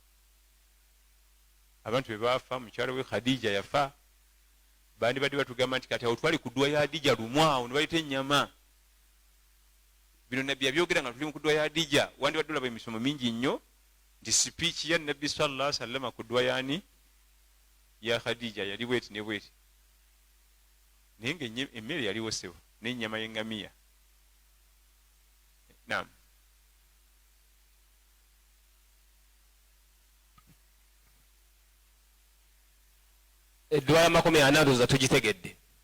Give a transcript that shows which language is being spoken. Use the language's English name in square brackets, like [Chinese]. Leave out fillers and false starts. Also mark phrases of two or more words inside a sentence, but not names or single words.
[Ganda] Abantu be baafa, mukyala we Khadija yafa. Bandi badde batugamba nti kati awo twali ku dduwa ya Hadija lumwawo ne bayita ennyama. Bino Nabbi yabyogera nga tuli mu dduwa ya Hadija. Wandi badde olaba emisomo mingi nnyo nti speech ya Nabbi [Arabic] sallallahu alaihi wasallam [Ganda] ku dduwa yani ya Khadija yali bweti ne bweti. Naye nga emmere yaliwo sebo n'ennyama y'eŋŋamiya. Naam. Edduwa ya 40 ndoza tugitegedde.